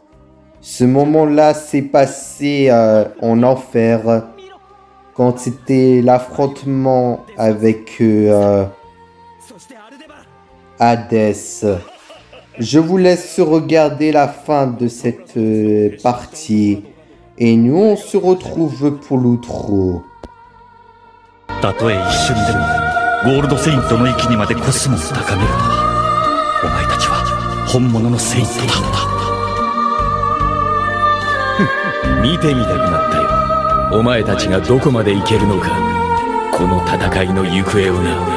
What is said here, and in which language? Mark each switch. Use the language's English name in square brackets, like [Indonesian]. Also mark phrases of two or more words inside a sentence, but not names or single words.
[French] Ce moment-là s'est passé en enfer quand c'était l'affrontement avec Hadès. Je vous laisse regarder la fin de cette partie et nous on se retrouve pour l'outro. [Japanese] たとえ一瞬でもゴールドセイントの域にまでコスモを高めるとは、お前たちは本物のセイントだ。見てみたくなったよ。お前たちがどこまでいけるのか、この戦いの行方をな。